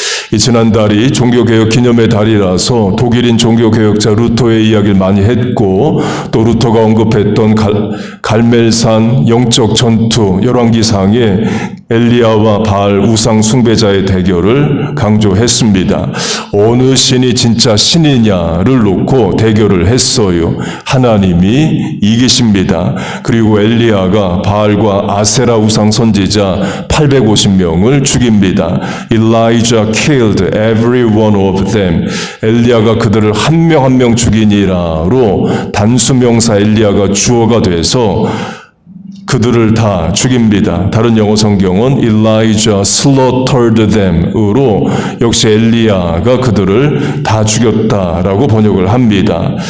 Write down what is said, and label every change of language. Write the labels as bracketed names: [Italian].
[Korean] 이 지난달이 종교개혁 기념의 달이라서 독일인 종교개혁자 루터의 이야기를 많이 했고 또 루터가 언급했던 갈멜산 영적 전투 열왕기상에 엘리야와 바알 우상 숭배자의 대결을 강조했습니다. 어느 신이 진짜 신이냐를 놓고 대결을 했어요. 하나님이 이기십니다. 그리고 엘리야가 바알과 아세라 우상 선지자 850명을 죽입니다. [English] Elijah killed every one of them. [Korean] 엘리야가 그들을 한 명 한 명 죽이니라로 단수명사 엘리야가 주어가 돼서 그들을 다 죽입니다. 다른 영어 성경은 [English] Elijah slaughtered them [Korean] 으로 역시 엘리야가 그들을 다 죽였다라고 번역을 합니다.